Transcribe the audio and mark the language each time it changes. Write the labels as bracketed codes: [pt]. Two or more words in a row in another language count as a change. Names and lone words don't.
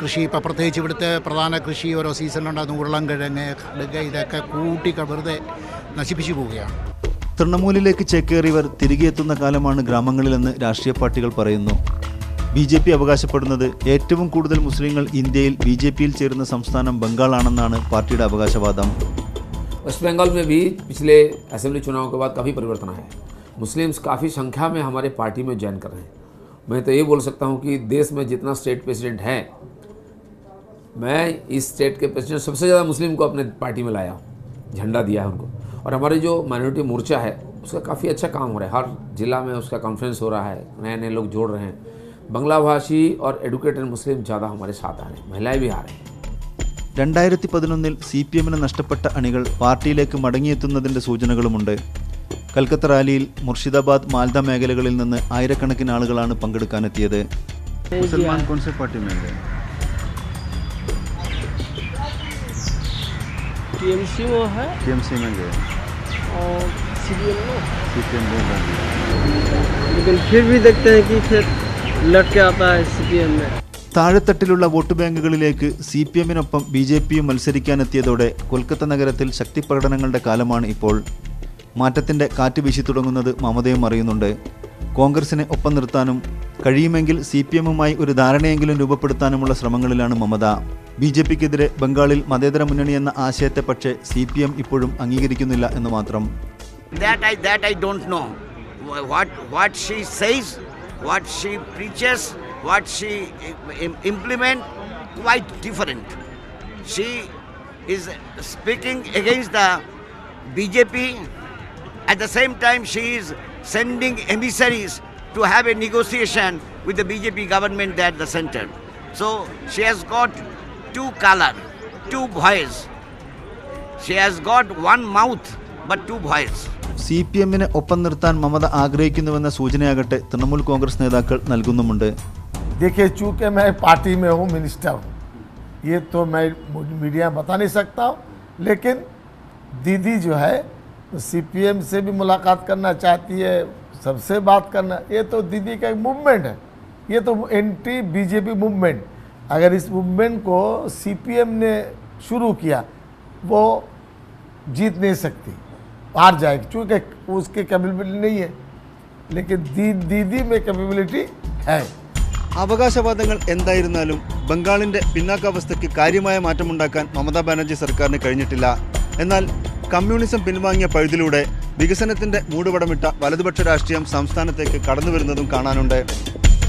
[ml] കൃഷി ഇപ്പോൾ പ്രത്യേകിച്ച് ഇവിടുത്തെ പ്രധാന കൃഷി ഓരോ സീസണിലുണ്ടാകുന്ന ഉരുളൻകിഴങ്ങ്, കടുക്, ഇതൊക്കെ കൂട്ടി വെറുതെ നശിപ്പിച്ചു പോവുകയാണ്. തൃണമൂലിലേക്ക് ചേക്കേറിയവർ തിരികെ എത്തുന്ന കാലമാണ് ഗ്രാമങ്ങളിലെന്ന് രാഷ്ട്രീയ പാർട്ടികൾ പറയുന്നു. BJP അവകാശപ്പെടുന്നത് ഏറ്റവും കൂടുതൽ മുസ്ലിങ്ങൾ ഇന്ത്യയിൽ BJPയിൽ ചേരുന്ന സംസ്ഥാനം ബംഗാളാണെന്നാണ് പാർട്ടിയുടെ അവകാശവാദം. [hi] वेस्ट बंगाल में भी पिछले असेंबली चुनाव के बाद काफ़ी परिवर्तन आया है. मुस्लिम्स काफ़ी संख्या में हमारे पार्टी में ज्वाइन कर रहे हैं. मैं तो ये बोल सकता हूँ कि देश में जितना [en] state president [hi] है, मैं इस स्टेट के प्रेसिडेंट सबसे ज़्यादा मुस्लिम को अपने पार्टी में लाया हूँ, झंडा दिया है उनको. और हमारे जो माइनॉरिटी मोर्चा है उसका काफ़ी अच्छा काम हो रहा है. हर जिला में उसका कॉन्फ्रेंस हो रहा है, नए नए लोग जोड़ रहे हैं. बंगला भाषी और एडुकेटेड मुस्लिम ज़्यादा हमारे साथ आ रहे हैं, महिलाएं भी आ रही हैं. [ml] 2011 CPMന് നഷ്ടപ്പെട്ട അണികൾ പാർട്ടിയിലേക്ക് മടങ്ങിയെത്തുന്നതിൻ്റെ സൂചനകളുമുണ്ട്. കൽക്കത്ത റാലിയിൽ മുർഷിദാബാദ്, മാൽദ മേഖലകളിൽ നിന്ന് ആയിരക്കണക്കിന് ആളുകളാണ് പങ്കെടുക്കാനെത്തിയത്. [hi] मुसलमान कौनसे पार्टी में गए? TMC वो है, TMC में गए और CPM लेकिन फिर भी देखते हैं कि फिर लट के आता है CPM में. [ml] താഴെത്തട്ടിലുള്ള വോട്ട് ബാങ്കുകളിലേക്ക് CPMനൊപ്പം BJPയും മത്സരിക്കാനെത്തിയതോടെ കൊൽക്കത്ത നഗരത്തിൽ ശക്തിപ്രകടനങ്ങളുടെ കാലമാണ് ഇപ്പോൾ. മാറ്റത്തിൻ്റെ കാറ്റ് വീശി തുടങ്ങുന്നത് മമതയും അറിയുന്നുണ്ട്. കോൺഗ്രസിനെ ഒപ്പം നിർത്താനും കഴിയുമെങ്കിൽ CPMുമായി ഒരു ധാരണയെങ്കിലും രൂപപ്പെടുത്താനുമുള്ള ശ്രമങ്ങളിലാണ് മമത. BJPക്കെതിരെ ബംഗാളിൽ മതേതര മുന്നണി എന്ന ആശയത്തെ പക്ഷേ CPM ഇപ്പോഴും അംഗീകരിക്കുന്നില്ല എന്ന് മാത്രം. [en] That I don't know. What she says, what she preaches, what she implement, quite different. She is speaking against the BJP. At the same time, she is sending emissaries to have a negotiation with the BJP government at the center. So she has got two color, two voice. She has got one mouth but two voice. [ml] CPMനെ ഒപ്പം നിർത്താൻ മമത ആഗ്രഹിക്കുന്നുവെന്ന സൂചനയാകട്ടെ തൃണമൂൽ കോൺഗ്രസ് നേതാക്കൾ നൽകുന്നുമുണ്ട്. [hi] देखिए, चूँकि मैं पार्टी में हूँ, मिनिस्टर हूँ, ये तो मैं मीडिया में बता नहीं सकता हूँ. लेकिन दीदी जो है CPM से भी मुलाकात करना चाहती है, सबसे बात करना. ये तो दीदी का एक मूवमेंट है, ये तो [en] anti BJP movement. [hi] अगर इस मूवमेंट को CPM ने शुरू किया, वो जीत नहीं सकती, हार जाएगी, चूँकि उसकी कैपेबिलिटी नहीं है. लेकिन दीदी में कैपेबिलिटी है. [ml] അവകാശവാദങ്ങൾ എന്തായിരുന്നാലും ബംഗാളിൻ്റെ പിന്നാക്കാവസ്ഥയ്ക്ക് കാര്യമായ മാറ്റമുണ്ടാക്കാൻ മമതാ ബാനർജി സർക്കാരിന് കഴിഞ്ഞിട്ടില്ല. എന്നാൽ കമ്മ്യൂണിസം പിൻവാങ്ങിയ പഴുതിലൂടെ വികസനത്തിൻ്റെ മൂടുപടമിട്ട വലതുപക്ഷ രാഷ്ട്രീയം സംസ്ഥാനത്തേക്ക് കടന്നുവരുന്നതും കാണാനുണ്ട്.